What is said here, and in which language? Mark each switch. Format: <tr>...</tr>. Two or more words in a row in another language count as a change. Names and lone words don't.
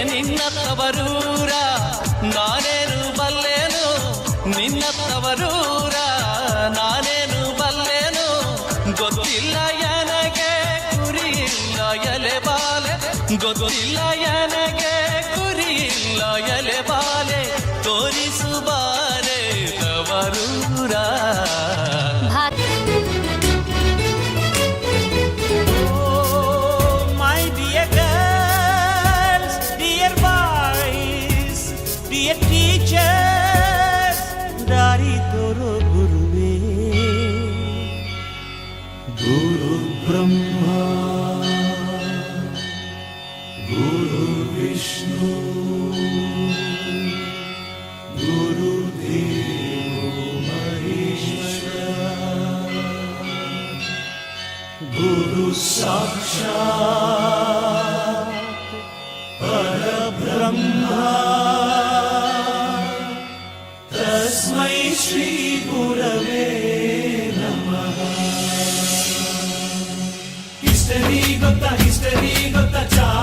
<kn>ನಿನ್ನ ತವರೂರ ನಾನೇನು ಬಲ್ಲೇನು, ನಿನ್ನ ತವರೂರ ನಾನೇನು ಬಲ್ಲೇನು, ಗೊತ್ತಿಲ್ಲ ನನಗೆ ಗುರಿಯಿಲ್ಲ ಎಲೆ ಬಾಲೆ, ಗೊತ್ತಿಲ್ಲ ನನಗೆ ಗುರಿಯಿಲ್ಲ ಎಲೆ ಬಾಲೆ, ತೋರಿಸುಬಾರೆ ತವರೂರ.</kn> <en>Oh, my dear girls, dear boys, dear teachers,</en> <kn>ದಾರಿ ತೋರೋ ಗುರುವೇ.</kn> <sa>ಗುರು ಬ್ರಹ್ಮ ಗುರು ವಿಷ್ಣು ಗುರು ದೇವೋ ಮಹೇಶ್ವರ, ಗುರು ಸಾಕ್ಷಾತ್ ಪರಬ್ರಹ್ಮ, ತಸ್ಮೈ ಶ್ರೀ ಗುರವೇ ನಮಃ.</sa> <kn>ಹಿಸ್ಟರಿ ಗೊತ್ತಾ</kn>